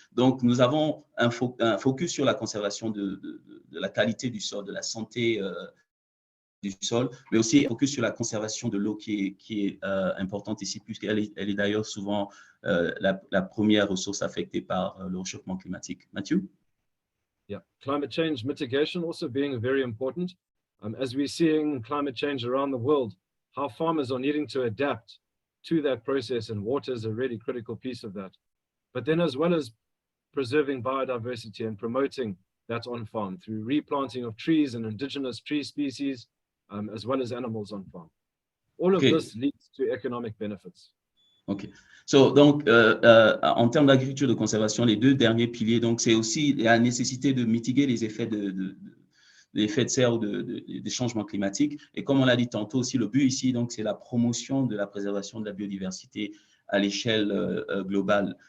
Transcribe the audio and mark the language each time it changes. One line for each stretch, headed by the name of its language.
French: Donc, nous avons un focus sur la conservation de la qualité du sol, de la santé du sol, mais aussi un focus sur la conservation de l'eau qui est importante ici, puisqu'elle est d'ailleurs souvent la première ressource affectée par le réchauffement climatique. Mathieu?
English: Yeah, climate change mitigation also being very important. As we're seeing climate change around the world, how farmers are needing to adapt to that process, and water is a really critical piece of that. But then as well as preserving biodiversity and promoting that on farm through replanting of trees and indigenous tree species, as well as animals on farm. All of this leads to economic benefits. OK.
French: Donc, en termes d'agriculture de conservation, les deux derniers piliers, donc c'est aussi la nécessité de mitiguer les effets de serre ou des changements climatiques. Et comme on l'a dit tantôt aussi, le but ici, donc, c'est la promotion de la préservation de la biodiversité à l'échelle globale.